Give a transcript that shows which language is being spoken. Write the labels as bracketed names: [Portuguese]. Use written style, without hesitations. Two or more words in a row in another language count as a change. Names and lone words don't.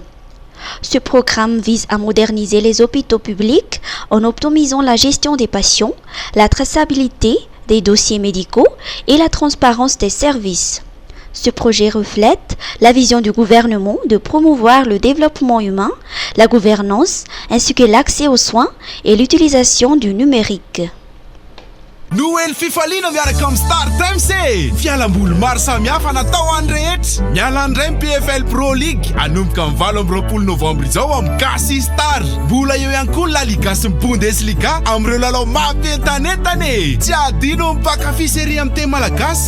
[French] Ce programme vise à moderniser les hôpitaux publics en optimisant la gestion des patients, la traçabilité des dossiers médicaux et la transparence des services. Ce projet reflète la vision du gouvernement de promouvoir le développement humain, la gouvernance ainsi que l'accès aux soins et l'utilisation du numérique. [Malagasy] Noël fifaliana miaraka amin'ny Star Times e! Fialamboly maro samihafa natao any rehetra. Miala andray ny PFL Pro League anomboka amin'ny 8 novambra izao amin'ny Gasy Star. Mbola eo ihany koa La Liga sy ny Bundesliga amin'ireo lalao mampientanentana e! Tsy adino mpakafy série amin'ny teny malagasy.